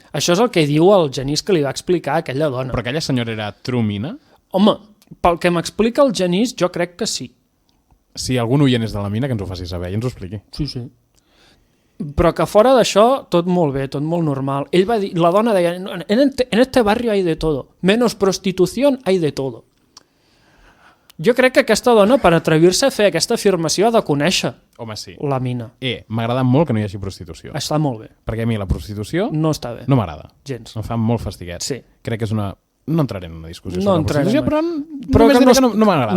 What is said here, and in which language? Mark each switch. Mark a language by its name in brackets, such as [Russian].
[Catalan] Això és el que diu el Genís que li va explicar a aquella dona. Però aquella senyora era trumina? Home, pel que m'explica el Genís, jo crec que sí. Si algun oient és de la mina, que ens ho faci saber i ens ho expliqui. Sí. Però que fora d'això, tot molt bé, tot molt normal. Ell va dir, la dona deia, [Spanish] en este barrio hay de todo, menos prostitución hay de todo. [Catalan] Jo crec que aquesta dona, per atrevir-se a fer aquesta afirmació, ha de conèixer la mina. M'ha agradat molt que no hi hagi prostitució. Està molt bé. Perquè a mi la prostitució no està bé. No m'agrada. Gens. Em fa molt fastiguet. Sí. Crec que és una... No entraré en una discussió sobre la prostitució, però només diré que no m'agrada.